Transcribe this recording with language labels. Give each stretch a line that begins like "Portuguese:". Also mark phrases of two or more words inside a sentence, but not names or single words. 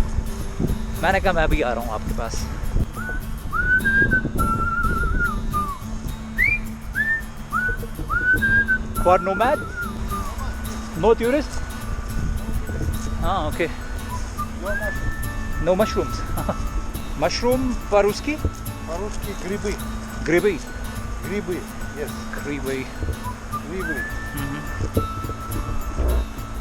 Hindi: मैंने कहा मैं भी आ रहा हूँ आपके पास।
English: for nomad, no tourist? हाँ okay, no mushrooms.
Russian: मशरूम по-русски? По-русски грибы. Грибы. Грибы. Yes. Грибы. Грибы.